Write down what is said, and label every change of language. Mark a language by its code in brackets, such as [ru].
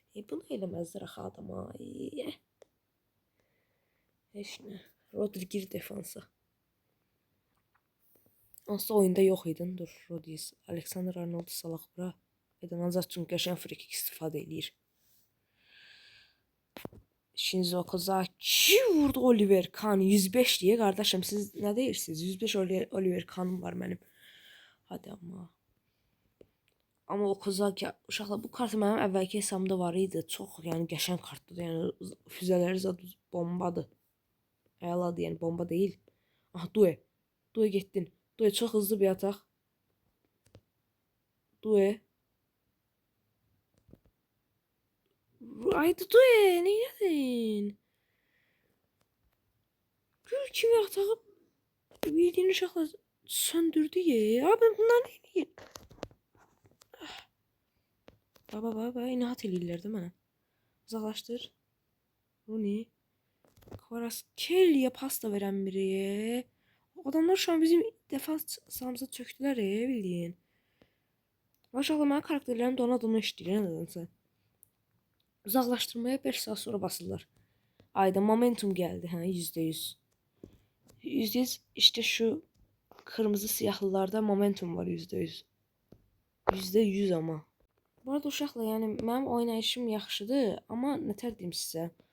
[az] Bunu eləməzlər axı adama. Heç nə. Rodri gir defansa. Onsuz oyunda yox idin. Dur, Rodis. Alexander Arnold salaq bura. Edən ancaq çünki qəşəng frikik istifadə eləyir. [tr] Shinzo Kozaki vurdu Oliver Kahn 105 diye kardeşim siz ne [az] deyirsiniz? [tr] 105 Oliver Kahn'ım var benim. Hadi ama. [az] Ama o Kozaki uşaqlar bu kart mənim əvvəlki hesabımda var idi. Çox yəni qəşəng kartdır. Yəni füzələri zad bombadır. Əladır yəni bomba deyil. Ah Due. Due getdin. Due çox hızlı bir ataq. Due. [tr] Haydi Due ne yedin? [az] Gül kimi atağı bildiğin uşaqlar söndürdü ya. [tr] Abi bunlar neydi? [az] Baba inat eləyirlər də mənə. Uzaqlaşdır. Rooney. Kvaratskhelia pasta verən biri. Adamlar [tr] şu an [az] bizim defans sahamıza çöktülər bildiyin. Maşallah mənim karakterlərim dona işləyir nədənsə. Uzaqlaşdırmaya 5 saat sonra basırlar. Ayda momentum gəldi hə %100. [tr] %100 işte şu kırmızı siyahlılarda momentum var %100. %100 ama. [az] Bu arada uşaqla yəni mənim oynayışım yaxşıdır, amma nətər deyim sizə?